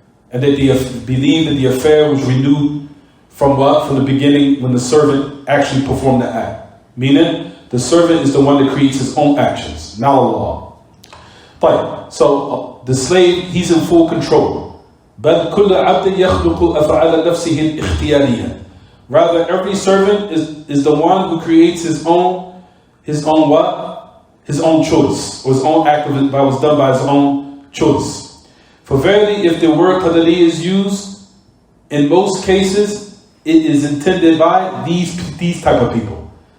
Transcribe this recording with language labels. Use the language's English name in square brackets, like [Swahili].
[English] And that they believe that the affair was renewed from what? From the beginning when the servant actually performed the act. Meaning, the servant is the one that creates his own actions, not Allah. But, so the slave, he's in full control. [Arabic] بل كل عبد يخلق أفعال نفسه الاختيارية. [English] Rather, every servant is the one who creates his own what? His own choice, or his own act that was done by his own choice. For verily, if the word Qadariyya is used, in most cases, it is intended by these type of people.